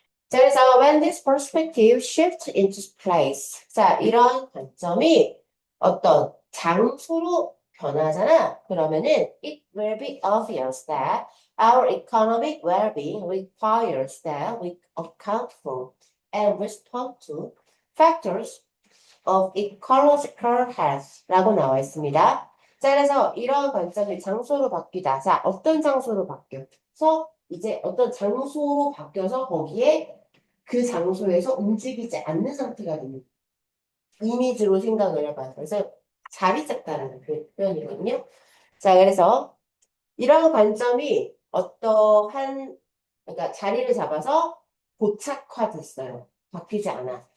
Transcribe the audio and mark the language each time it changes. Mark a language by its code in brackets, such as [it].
[ko] 자, 그래서 [en] when this perspective shifts into place. [ko] 자, 이런 관점이 어떤 장소로 변하잖아. 그러면은 [en] it will be obvious that our economic well-being requires that we account for and respond to factors of ecological health [ko] 라고 나와 있습니다. 자, 그래서 이런 관점이 장소로 바뀌다. 자, 어떤 장소로 바뀌어서 이제 어떤 장소로 바뀌어서 거기에 그 장소에서 움직이지 않는 상태가 되는 이미지로 생각을 해봐요. 그래서 자리 잡다라는 그 표현이거든요. 자, 그래서 이런 관점이 어떠한 그러니까 자리를 잡아서 고착화됐어요. 바뀌지 않아.